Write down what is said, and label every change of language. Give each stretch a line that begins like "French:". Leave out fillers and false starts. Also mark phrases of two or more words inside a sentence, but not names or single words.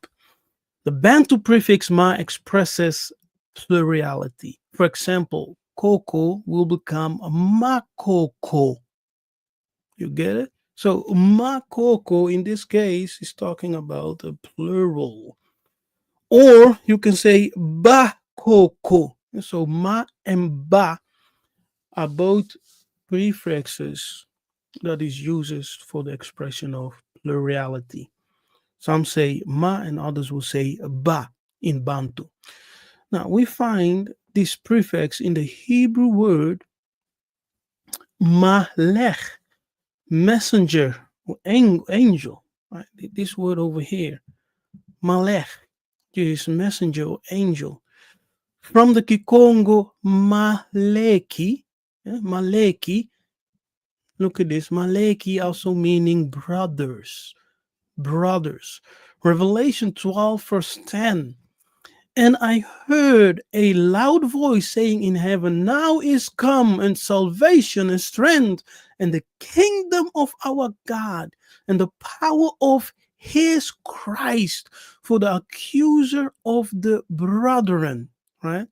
English: The Bantu prefix ma expresses plurality. For example, Koko will become Makoko. You get it? So Makoko in this case is talking about a plural. Or you can say ba koko. So ma and ba are both prefixes that is used for the expression of plurality. Some say ma and others will say ba in Bantu. Now we find this prefix in the Hebrew word malech, messenger or angel. Right? This word over here, malech, is messenger or angel. From the Kikongo maleki, maleki. Look at this, maleki also meaning brothers, brothers. Revelation 12 verse 10. And I heard a loud voice saying in heaven, now is come and salvation and strength and the kingdom of our God and the power of his Christ, for the accuser of the brethren, right?